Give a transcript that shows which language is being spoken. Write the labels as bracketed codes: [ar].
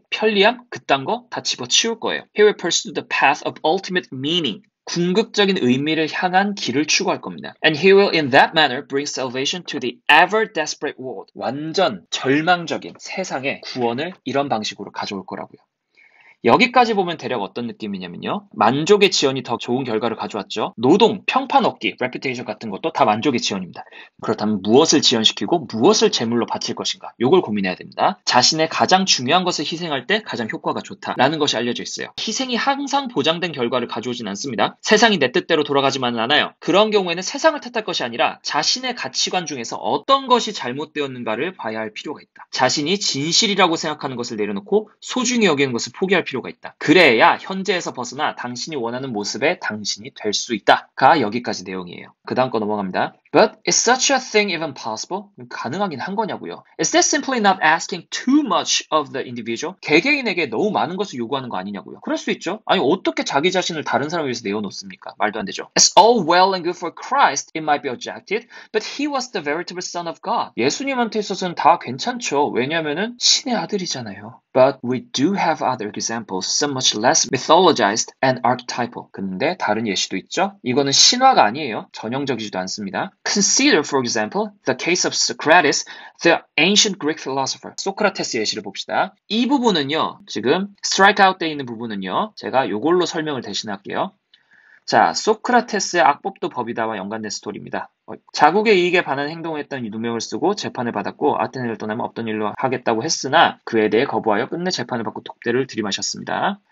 [ko] 편리함, 그딴 거 다 집어치울 거예요. [en] He will pursue the path of ultimate meaning. [ko] 궁극적인 의미를 향한 길을 추구할 겁니다. [en] And he will in that manner bring salvation to the ever desperate world. [ko] 완전 절망적인 세상에 구원을 이런 방식으로 가져올 거라고요. 여기까지 보면 대략 어떤 느낌이냐면요. 만족의 지연이 더 좋은 결과를 가져왔죠. 노동, 평판 얻기, reputation 같은 것도 다 만족의 지연입니다. 그렇다면 무엇을 지연시키고 무엇을 제물로 바칠 것인가? 요걸 고민해야 됩니다. 자신의 가장 중요한 것을 희생할 때 가장 효과가 좋다라는 것이 알려져 있어요. 희생이 항상 보장된 결과를 가져오진 않습니다. 세상이 내 뜻대로 돌아가지만은 않아요. 그런 경우에는 세상을 탓할 것이 아니라 자신의 가치관 중에서 어떤 것이 잘못되었는가를 봐야 할 필요가 있다. 자신이 진실이라고 생각하는 것을 내려놓고 소중히 여기는 것을 포기할 필요가 있다. 그래야 현재에서 벗어나 당신이 원하는 모습의 당신이 될 수 있다가 여기까지 내용이에요. 그 다음 거 넘어갑니다. [en] But is such a thing even possible? [ko] 가능하긴 한 거냐고요. [en] Is that simply not asking too much of the individual? [ko] 개개인에게 너무 많은 것을 요구하는 거 아니냐고요. 그럴 수 있죠. 아니 어떻게 자기 자신을 다른 사람에 위해서 내어놓습니까? 말도 안 되죠. [en] It's all well and good for Christ, it might be objected, but he was the veritable son of God. [ko] 예수님한테 있어서는 다 괜찮죠. 왜냐면은 신의 아들이잖아요. [en] But we do have other examples, so much less mythologized and archetypal. [ko] 근데 다른 예시도 있죠. 이거는 신화가 아니에요. 전형적이지도 않습니다. [en] Consider, for example, the case of Socrates, the ancient Greek philosopher. [ko] 소크라테스 예시를 봅시다. 이 부분은요, 지금 strike out 돼 있는 부분은요, 제가 요걸로 설명을 대신할게요. 자, 소크라테스의 악법도 법이다와 연관된 스토리입니다. 자국의 이익에 반하는 행동을 했다는 누명을 쓰고 재판을 받았고 아테네를 떠나면 없던 일로 하겠다고 했으나 그에 대해 거부하여 끝내 재판을 받고 독대를 들이마셨습니다.